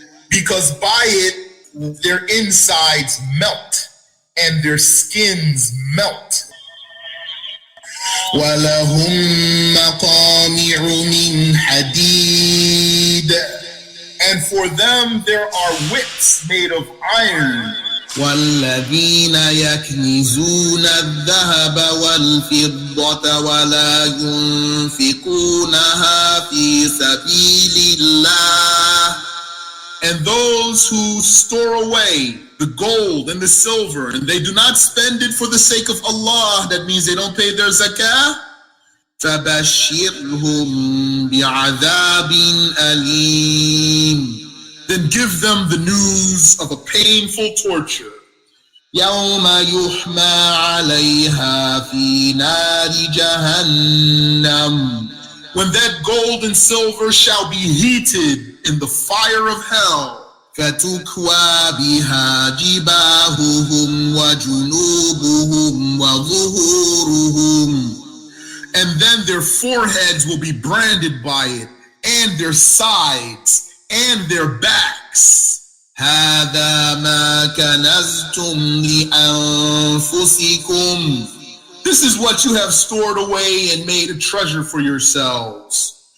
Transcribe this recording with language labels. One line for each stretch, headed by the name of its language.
English: Because by it, their insides melt and their skins melt.
Arabic: وَلَهُمْ مَقَامِعُ مِنْ حَدِيدٍ.
English: And for them there are whips made of iron.
Arabic: والذين يكنزون الذهب والفضة ولا ينفقونها في سبيل الله.
English: And those who store away the gold and the silver and they do not spend it for the sake of Allah, that means they don't pay their zakah,
Arabic: فبشرهم بعذاب أليم.
English: Then give them the news of a painful torture.
Arabic: يوم يحمى عليها في نار جهنم.
English: When that gold and silver shall be heated in the fire of hell.
Arabic: فتكوى بها جباههم وجنوبهم وظهورهم.
English: And then their foreheads will be branded by it, and their sides, and their backs.
Arabic: هذا ما كنزتم لأنفسكم.
English: This is what you have stored away and made a treasure for yourselves.